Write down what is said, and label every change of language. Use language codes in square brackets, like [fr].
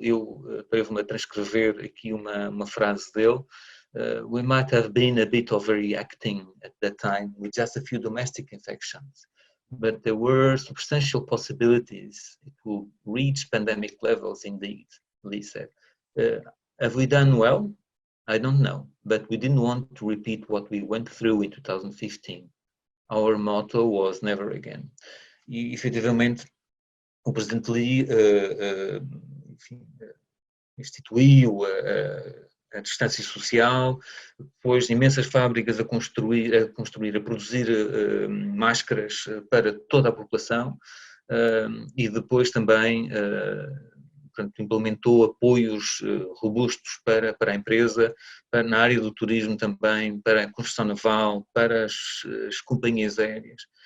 [pt] Eu devo-me a transcrever aqui uma frase dele. [en] We might have been a bit overreacting at that time with just a few domestic infections, but there were substantial possibilities it would reach pandemic levels indeed, Lee said. Have we done well? I don't know, but we didn't want to repeat what we went through in 2015. Our motto was never again. [pt] E, efetivamente, o presidente Lee enfim, instituiu a distância social, depois imensas fábricas a produzir máscaras para toda a população, e depois também portanto, implementou apoios robustos para a empresa, na área do turismo também, para a construção naval, para as companhias aéreas.